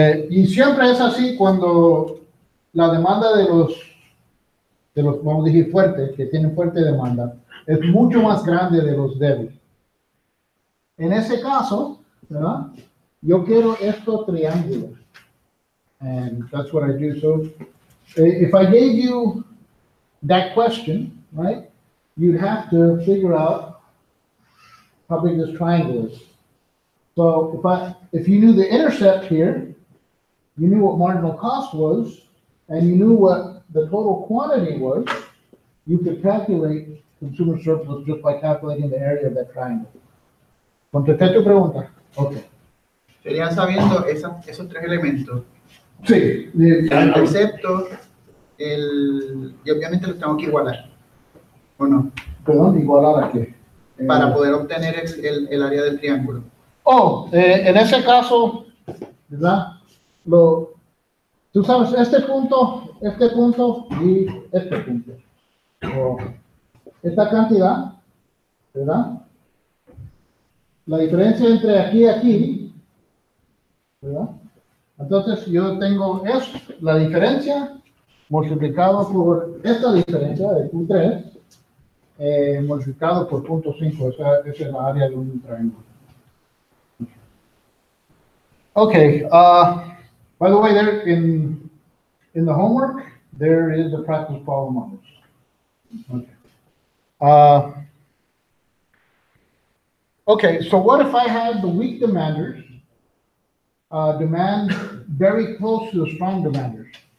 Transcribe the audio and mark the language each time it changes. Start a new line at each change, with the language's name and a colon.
Spanish: Y siempre es así cuando la demanda de los, vamos a decir, fuertes, que tienen fuerte demanda, es mucho más grande de los débiles. En ese caso, ¿verdad? Yo quiero esto triángulo.
English: And that's what I do. So, if I gave you that question, right, you'd have to figure out how big this triangle is. So if you knew the intercept here, you knew what marginal cost was, and you knew what the total quantity was, you could calculate consumer surplus just by calculating the area of that triangle.
Spanish: ¿Contesté tu pregunta? Okay. Sería sabiendo esos tres elementos. Sí. El concepto, y obviamente los tengo que igualar, ¿o no? Perdón, igualar a qué. Para poder obtener el área del triángulo. En ese caso, ¿verdad? Tú sabes, este punto y este punto. O esta cantidad, ¿verdad? La diferencia entre aquí y aquí, ¿verdad? Entonces yo tengo la diferencia multiplicado por esta diferencia de Q3 multiplicado por 0.5. Esa es la área de un triángulo.
English: Okay. By the way, there in the homework there is a practice problem on this. Okay. Uh, okay, so what if I have the weak demanders demand very close to the strong demanders?